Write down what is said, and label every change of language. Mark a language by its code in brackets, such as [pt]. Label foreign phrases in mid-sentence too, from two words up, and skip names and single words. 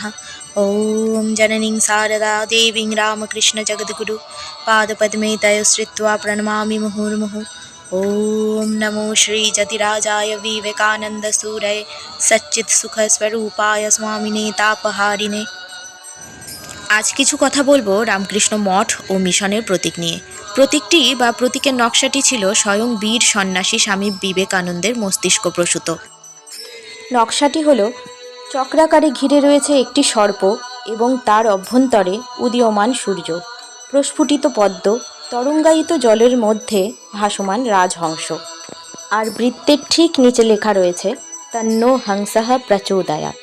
[sa] ॐ जननीं शारदा देवीं रामकृष्णजगद्गुरु पादपद्मे तयोश्रित्वा प्रणमामि मुहुर्मुहुः। ॐ नमो श्रीजतिराजाय विवेकानन्दसूरये सच्चित्सुखस्वरूपाय स्वामिने तापहारिणे। [bn] আজ কিছু কথা বলবো রামকৃষ্ণ মঠ ও মিশনের প্রতীক নিয়ে। প্রতীকটি বা প্রতীকের নকশাটি ছিল স্বয়ং বীর সন্ন্যাসী স্বামী বিবেকানন্দের মস্তিষ্ক প্রসূত। নকশাটি হলো চক্রাকারে ঘিরে রয়েছে একটি সর্প এবং তার অভ্যন্তরে উদীয়মান সূর্য, প্রস্ফুটিত পদ্ম, তরঙ্গায়িত জলের মধ্যে ভাসমান রাজহংস, আর বৃত্তের ঠিক নিচে লেখা রয়েছে [sa] তন্নো হংসঃ প্রচোদয়াৎ।